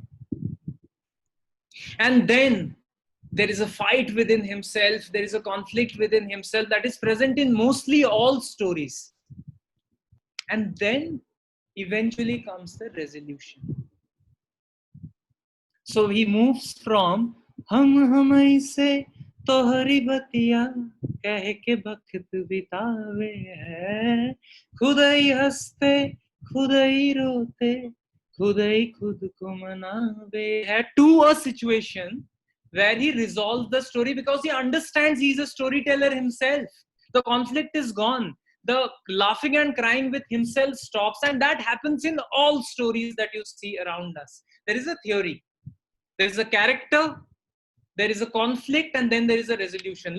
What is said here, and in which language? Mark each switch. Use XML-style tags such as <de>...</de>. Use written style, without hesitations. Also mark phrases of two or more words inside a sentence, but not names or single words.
<en>And then there is a fight within himself, there is a conflict within himself that is present in mostly all stories. And then eventually comes the resolution. So he moves from</en> <bho>हम से तोहरी बतिया कह के वक्त बितावे है, खुद ही हंसते खुद ही रोते खुद ही खुद को मनावे है,</bho> <en>to a situation where he resolves the story because he understands he's a storyteller himself. The conflict is gone. The laughing and crying with himself stops, and that happens in all stories that you see around us. There is a theory. There is a character, there is a conflict, and then there is a resolution.</en>